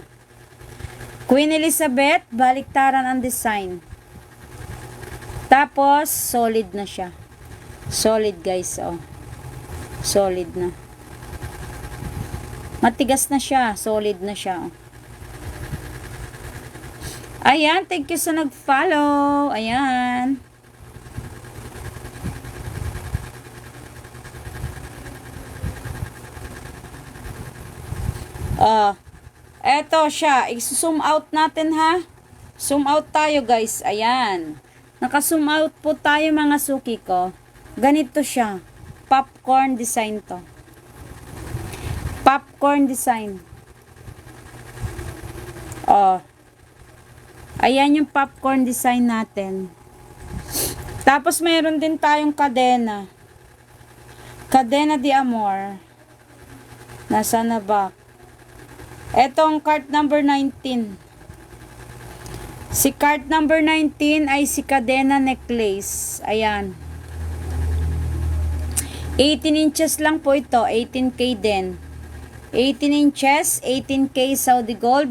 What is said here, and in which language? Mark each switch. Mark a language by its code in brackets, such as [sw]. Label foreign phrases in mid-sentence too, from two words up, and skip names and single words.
[tl] Queen Elizabeth, baliktaran ang design. Tapos solid na siya. [en] Solid guys, [tl] oh. Solid na. Matigas na siya, solid na siya. Ayan, [en] thank you [tl] sa nag-follow. Ayan. Eto siya. I- [en] zoom out [tl] natin ha. [en] Zoom out [tl] tayo guys. Ayan. Naka- [en] zoom out [tl] po tayo mga suki ko. Ganito siya. [en] Popcorn design [tl] to. [en] Popcorn design. [tl] Ayan yung [en] popcorn design [tl] natin. Tapos mayroon din tayong kadena. Cadena de Amor. Nasaan na ba? Etong [en] card number [tl] 19. Si [en] card number [tl] 19 ay si Cadena necklace. Ayan. 18 inches lang po ito. [en] 18K din. 18 inches, 18K Saudi gold.